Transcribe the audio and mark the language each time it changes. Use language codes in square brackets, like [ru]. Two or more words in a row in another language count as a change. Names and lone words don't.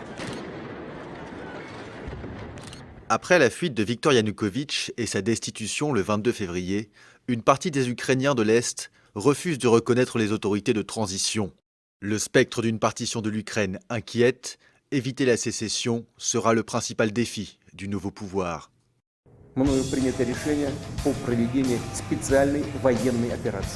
[fr] Après la fuite de Viktor Yanukovych et sa destitution le 22 février, une partie des Ukrainiens de l'Est refuse de reconnaître les autorités de transition. Le spectre d'une partition de l'Ukraine inquiète, éviter la sécession sera le principal défi du nouveau pouvoir. [ru] Мною принято решение по проведению специальной военной операции.